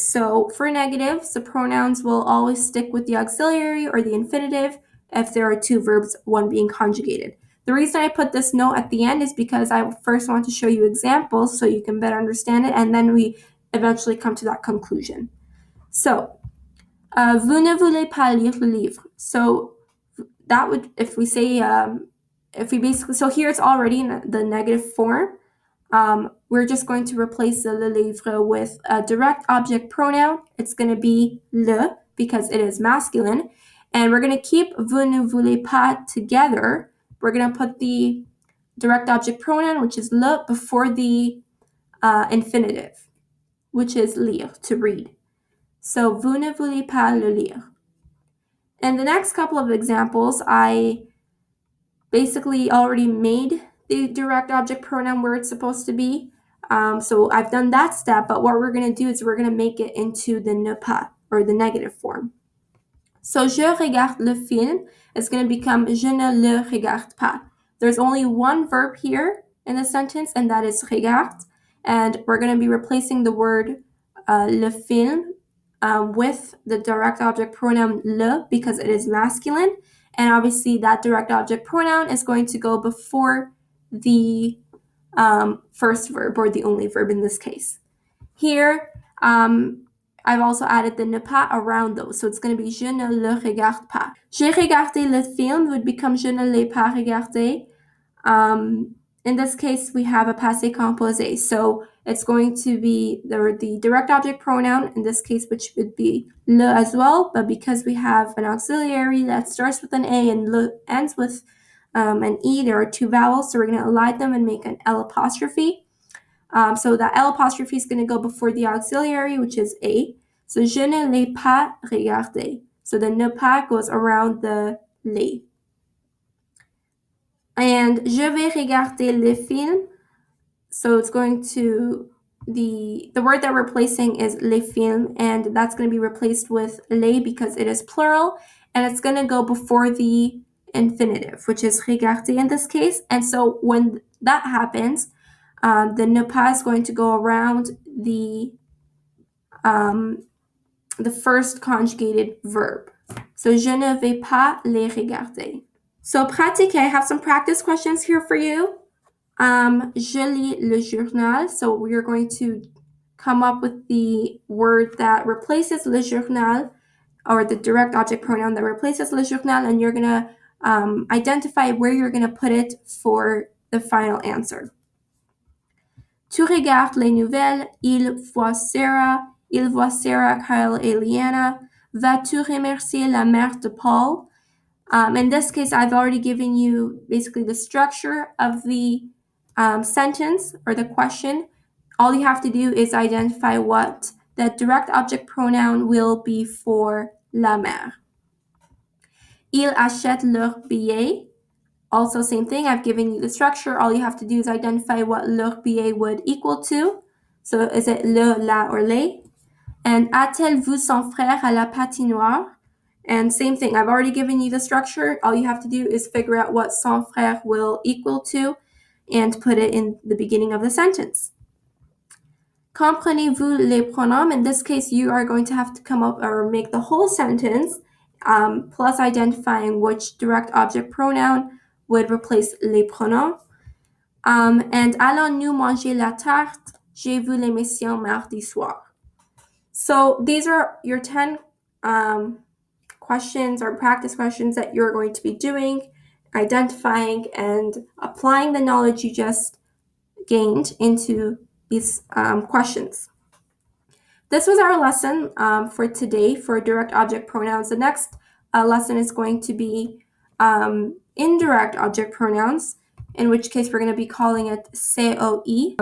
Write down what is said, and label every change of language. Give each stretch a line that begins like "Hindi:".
English: So for negatives, the pronouns will always stick with the auxiliary or the infinitive if there are two verbs, one being conjugated. The reason I put this note at the end is because I first want to show you examples so you can better understand it, and then we eventually come to that conclusion.
French: So, vous ne voulez pas lire le livre.
English: So that would, if we say, so here it's already in the negative form. We're just going to replace the le livre with a direct object pronoun. It's going to be le because it is masculine. And we're going to keep vous ne voulez pas together. We're going to put the direct object pronoun, which is le, before the infinitive, which is lire, to read.
French: So, vous ne voulez pas le lire.
English: And the next couple of examples, I basically already made the direct object pronoun where it's supposed to be. So I've done that step, but what we're going to do is we're going to make it into the ne pas, or the negative form. So,
French: je regarde le film
English: is going to become
French: je ne le regarde pas.
English: There's only one verb here in the sentence, and that is regarde. And we're going to be replacing the word le film with the direct object pronoun le because it is masculine. And obviously that direct object pronoun is going to go before the first verb, or the only verb in this case. Here, I've also added the ne pas around those. So it's going to be
French: je ne le regarde pas. J'ai regardé le film
English: would become
French: je ne l'ai pas regardé.
English: In this case, we have a passé composé. So it's going to be the direct object pronoun, in this case, which would be le as well. But because we have an auxiliary that starts with an A and le ends with an E, there are two vowels. So we're going to align them and make an L apostrophe. So that L apostrophe is going to go before the auxiliary, which is A. So
French: je ne l'ai pas regardé.
English: So the ne pas goes around the les. And
French: je vais regarder le film.
English: So it's going to, the word that we're replacing is les films, and that's going to be replaced with les because it is plural, and it's going to go before the infinitive, which is regarder in this case. And so when that happens, the ne pas is going to go around the first conjugated verb.
French: So je ne vais pas les regarder.
English: So pratiquez, I have some practice questions here for you.
French: Je lis le journal.
English: So we are going to come up with the word that replaces le journal, or the direct object pronoun that replaces le journal, and you're going to identify where you're going to put it for the final answer.
French: Tu regardes les nouvelles, il voit Sarah, Kyle, et Liana. Vas-tu remercier la mère de Paul?
English: In this case, I've already given you basically the structure of the sentence or the question. All you have to do is identify what the direct object pronoun will be for la mère.
French: Ils achètent leurs billets.
English: Also, same thing, I've given you the structure. All you have to do is identify what leur billet would equal to. So is it le, la, or les?
French: And a-t-elle vu son frère à la patinoire?
English: And same thing, I've already given you the structure. All you have to do is figure out what son frère will equal to and put it in the beginning of the sentence.
French: Comprenez-vous les pronoms?
English: In this case, you are going to have to come up or make the whole sentence, plus identifying which direct object pronoun would replace les pronoms.
French: And allons-nous manger la tarte? J'ai vu l'émission mardi soir.
English: So these are your 10 questions or practice questions that you're going to be doing, identifying and applying the knowledge you just gained into these questions. This was our lesson for today for direct object pronouns. The next lesson is going to be indirect object pronouns, in which case we're going to be calling it COE.